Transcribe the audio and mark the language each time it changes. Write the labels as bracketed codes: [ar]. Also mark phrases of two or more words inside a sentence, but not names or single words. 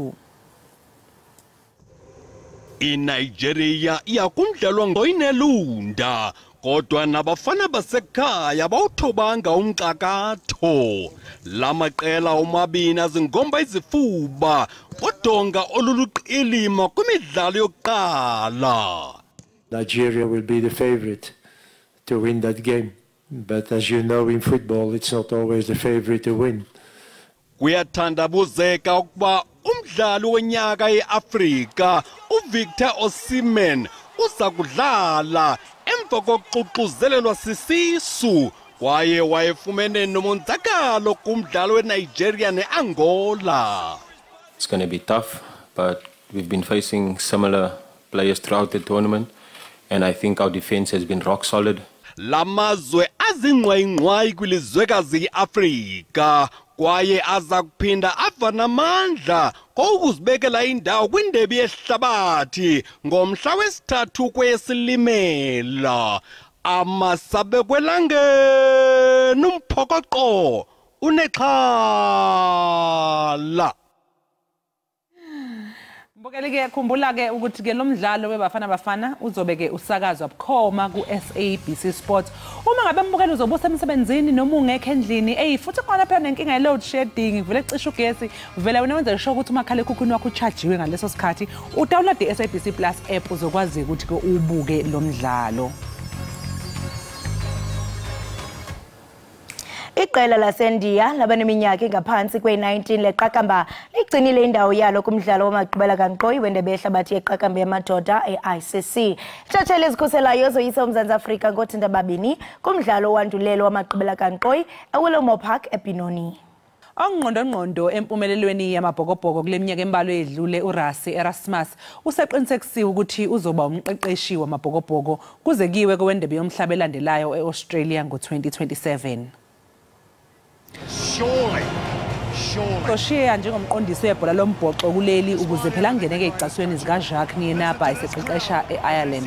[xh] INigeria iyakumdlalwa ngoyinelunda kodwa nabafana basekhaya bawuthobanga umxakatho. Lamaqela omabini azingomba izifuba kodonga oluluqilima kwimidlalo yokuqala. [en] Nigeria will be the favorite to win that game, but as you know in football it's not always the favorite to win. [xh] Kuyathandabuzeka ukuba umdlali wonyaka eAfrika uVictor Osimhen uza kudlala emva kokuxuxuzelelwa sisisu kwaye wayefumene nomonzakalo kumdlalo weNigeria neAngola. [en] It's going to be tough, but we've been facing similar players throughout the tournament and I think our defense has been rock solid. [xh] Lamazwe azingqwayi kwilizwekazi iAfrika kwaye aza kuphinda ava namandla kokuzibekela indawo kwindebe yehlabathi ngomhla wesithathu kweyeSilimela. Amasabe kwelangeni umphokoqo unexhala. [zu] Mbukeli ke khumbula ke ukuthi ke lo mdlalo webafana uzobe ke usakazwa bukhoma ku SABC Sports. Uma ngabe mbukeli uzobe usemsebenzini noma ungekho endlini futhi khona phela nenkinga ye [en] load shedding [zu] vele cisha ugesi vele wena wenza sure ukuthi umakhala ekhukhwini wakho uchajiwe ngaleso sikhathi udownload iSABC Plus app uzokwazi ukuthi ke ubuke lo mdlalo. Iqela laseNdiya labaneminyaka engaphansi kwe-19 leqakamba ligcinile indawo yalo kumdlalo wamagqibela kankqoyi wendebe yehlabathi yeqakamba yamadoda e-ICC. [xh] Intshatsheli ezikhuselayo zoyisa uMzantsi Afrika ngothinta babini kumdlalo owandulelo wamagqibela kankqoyi eWillow Park eBenoni. [zu] Ongqondo empumelelweni yamabhokobhoko kule minyaka embalwa edlule uRasi Erasmus useqinisekisiwe ukuthi uzoba umqeqeshi wamabhokobhoko kuze kiwe kwendebe yomhlaba elandelayo eAustralia ngo-2027. Koshiya njengomqondisi webhola lombhoxo kuleli ukuze phela angeneke ezicasweni zikaJacques Nienaber eseqeqesha eIreland.